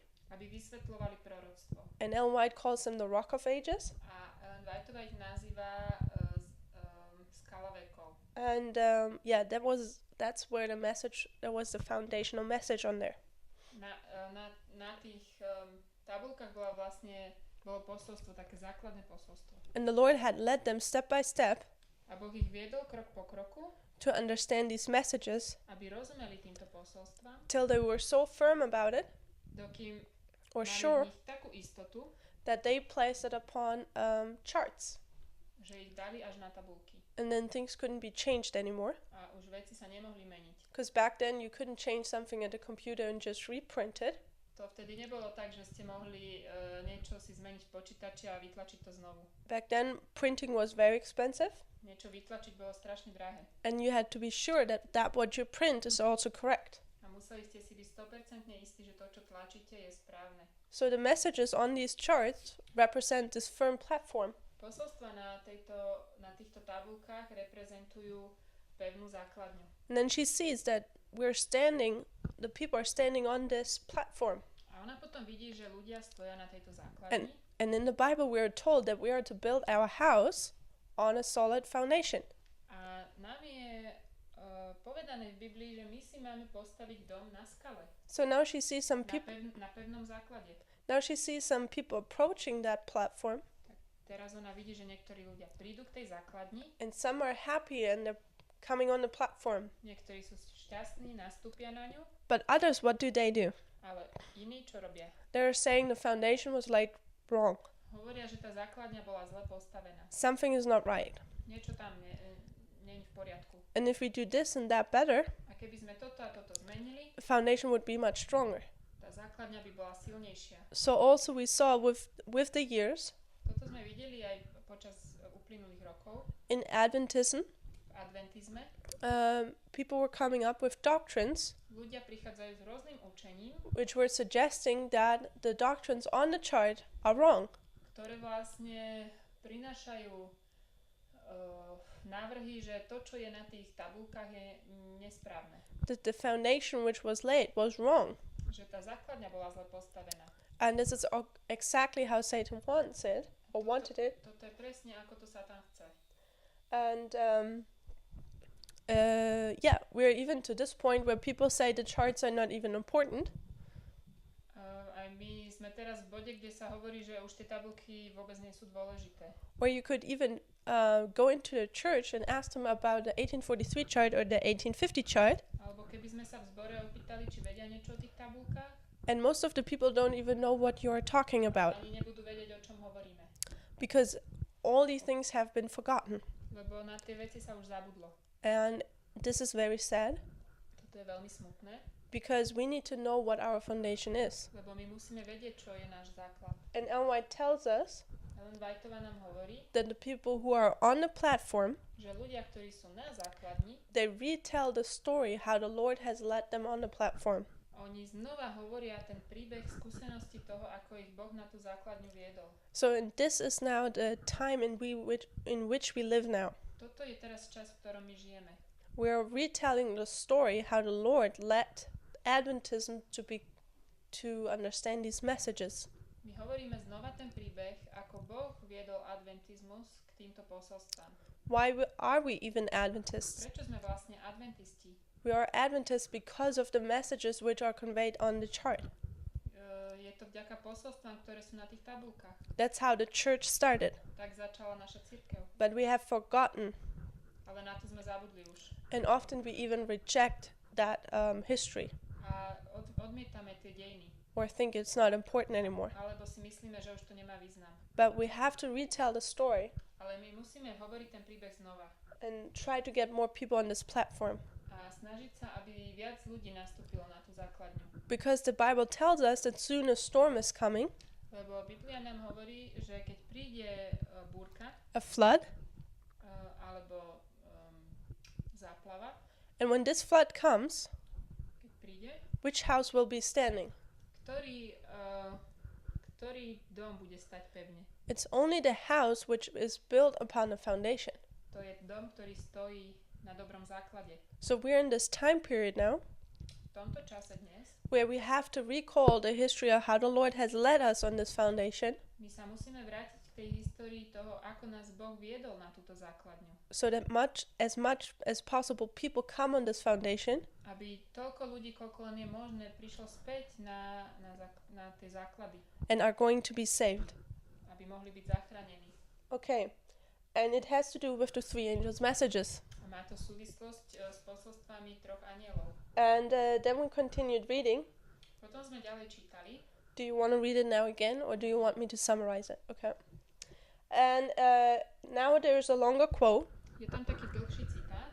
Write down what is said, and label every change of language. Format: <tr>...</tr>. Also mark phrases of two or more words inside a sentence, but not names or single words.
<sk>aby vysvetľovali proroctvo.</sk> <en>And Ellen White calls them the Rock of Ages.</en> <sk>A Ellen Whiteová ich nazýva skala vekov.</sk> <en>And that's where there was the foundational message on there.</en> <sk>Na tých tabulkách bolo posolstvo, také základné posolstvo.</sk> <en>And the Lord had led them step by step</en> <sk>A Boh ich viedol krok po kroku,</sk> <en>to understand these messages</en> <sk>aby rozumeli týmto posolstvám,</sk> <en>till they were so firm about it</en> <sk>dokým or mali sure v nich takú istotu,</sk> <en>that they placed it upon charts.</en> <sk>že ich dali až na tabulky.</sk> <en>And then things couldn't be changed anymore.</en> <sk>A už veci sa nemohli meniť.</sk> <en>Because back then you couldn't change something at the computer and just reprint it.</en> <sk>To vtedy nebolo tak, že ste mohli niečo si zmeniť v počítači a vytlačiť to znovu.</sk> <en>Back then printing was very expensive.</en> <sk>Niečo vytlačiť bolo strašne drahé.</sk> <en>And you had to be sure that what you print is also correct.</en> <sk>A museli ste si byť 100% istí, že to, čo tlačíte, je správne.</sk> <en>So the messages on these charts represent this firm platform.</en> <sk>Posolstva na týchto tabulkách reprezentujú pevnú základňu.</sk> <en>And then she sees that the people are standing on this platform.</en> <sk>A ona potom vidí, že ľudia stoja na tejto základni.</sk> <en>And in the Bible we are told that we are to build our house on a solid foundation.</en> <sk>A nám je povedané v Biblii, že my si máme postaviť dom na skale.</sk> <en>So now she sees some people.</en> <sk>Na pevnom základe.</sk> <en>Now she sees some people approaching that platform.</en> <sk>Teraz ona vidí, že niektorí ľudia prídu k tej základni.</sk> <en>And some are happy and they're coming on the platform.</en> <sk>Niektorí sú šťastní, nastúpia na ňu.</sk> <en>But others, what do?</en> <sk>Ale iní čo robia?</sk> <en>They're saying the foundation was laid wrong.</en> <sk>Hovoria, že tá základňa bola zle postavená.</sk> <en>Something is not right.</en> <sk>Niečo tam nie je v poriadku.</sk> <en>And if we do this and that better,</en> <sk>A keby sme toto a toto zmenili,</sk> <en>the foundation would be much stronger.</en> <sk>tá základňa by bola silnejšia.</sk> <en>So also we saw with the years</en> <sk>Toto sme videli aj počas uplynulých rokov</sk> <en>in Adventism,</en> <sk>v adventizme.</sk> <en>people were coming up with doctrines</en> <sk>Ľudia prichádzajú s rôznym učením,</sk> <en>which were suggesting that the doctrines on the chart are wrong.</en> <sk>ktoré vlastne prinášajú návrhy, že to, čo je na tých tabulkách, je nesprávne.</sk> <en>That the foundation which was laid was wrong.</en> <sk>Že tá základňa bola zle postavená.</sk> <en>And this is exactly how Satan wants it, or wanted it.</en> <sk>Toto je presne, ako to Satan chce.</sk> <en>And we're even to this point where people say the charts are not even important.</en> <sk>Aj my sme teraz v bode, kde sa hovorí, že už tie tabulky vôbec nie sú dôležité.</sk> <en>Or you could even go into the church and ask them about the 1843 chart or the 1850 chart.</en> <sk>Alebo keby sme sa v zbore opýtali, či vedia niečo o tých tabulkách.</sk> <en>And most of the people don't even know what you are talking about.</en> <sk>Ani nebudú vedieť, o čom hovoríme.</sk> <en>Because all these things have been forgotten.</en> <sk>Lebo na tie veci sa už zabudlo.</sk> <en>And this is very sad.</en> <sk>Toto je veľmi smutné.</sk> <en>Because we need to know what our foundation is.</en> <sk>Lebo my musíme vedieť, čo je náš základ.</sk> <en>And Ellen White tells us</en> <sk>Ellen Whiteová nám hovorí,</sk> <en>that the people who are on the platform,</en> <sk>že ľudia, ktorí sú na základni,</sk> <en>they retell the story how the Lord has led them on the platform.</en> <sk>oni znova hovoria ten príbeh skúsenosti toho, ako ich Boh na tú základňu viedol.</sk> <en>So and this is now the time in which we live now.</en> <sk>Toto je teraz čas, v ktorom my žijeme.</sk> <en>We are retelling the story how the Lord led Adventism to understand these messages.</en> <sk>My hovoríme znova ten príbeh, ako Boh viedol adventizmus k týmto posolstvám.</sk> <en>Why are we even Adventists?</en> <sk>Prečo sme vlastne adventisti?</sk> <en>We are Adventists because of the messages which are conveyed on the chart.</en> <sk>Je to vďaka posolstvám, ktoré sú na tých tabulkách.</sk> <en>That's how the church started.</en> <sk>Tak začala naša cirkev.</sk> <en>But we have forgotten,</en> <sk>Ale na to sme zabudli už.</sk> <en>and often we even reject that history</en> <sk>A odmietame tie dejiny.</sk> <en>or think it's not important anymore.</en> <sk>Alebo si myslíme, že už to nemá význam.</sk> <en>But we have to retell the story</en> <sk>Ale my musíme hovoriť ten príbeh znova.</sk> <en>and try to get more people on this platform.</en> <sk>A snažiť sa, aby viac ľudí nastúpilo na tú základňu.</sk> <en>Because the Bible tells us that soon a storm is coming,</en> <sk>Lebo Biblia nám hovorí, že keď príde búrka</sk> <en>a flood,</en> <sk>alebo záplava,</sk> <en>and when this flood comes,</en> <sk>keď príde,</sk> <en>which house will be standing?</en> <sk>ktorý dom bude stať pevne?</sk> <en>It's only the house which is built upon the foundation.</en> <sk>To je dom, ktorý stojí na dobrom základe.</sk> <en>So we're in this time period now</en> <sk>V tomto čase dnes</sk> <en>where we have to recall the history of how the Lord has led us on this foundation,</en> <sk>my sa musíme vrátiť k tej histórii toho, ako nás Boh viedol na túto základňu.</sk> <en>so that much as possible people come on this foundation</en> <sk>Aby toľko ľudí, koľko len je možné, prišlo späť na tie základy.</sk> <en>and are going to be saved.</en> <sk>Aby mohli byť zachránení.</sk> <en>Okay, and it has to do with the three angels' messages.</en> <sk>A má to súvislosť s posolstvami troch anielov.</sk> <en>And then we continued reading.</en> <sk>Potom sme ďalej čítali.</sk> <en>Do you want to read it now again, or do you want me to summarize it? Okay. And now there's a longer quote.</en> <sk>Je tam taký dlhší citát.</sk>